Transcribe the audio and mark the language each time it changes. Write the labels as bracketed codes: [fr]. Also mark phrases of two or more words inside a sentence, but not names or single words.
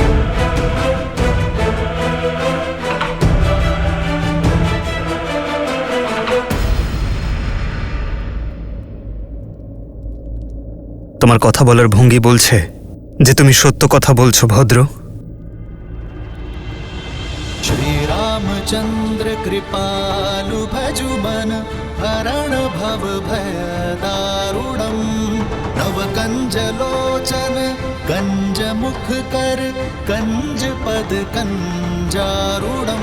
[bn] তোমার কথা বলার ভঙ্গি বলছে যে তুমি সত্য কথা বলছো ভদ্র। [sa] श्री रामचंद्र कृपालु भजु मन हरण भव भय दारुणम। नव कंज लोचन कंज मुख कर कंज पद कंजारुणम।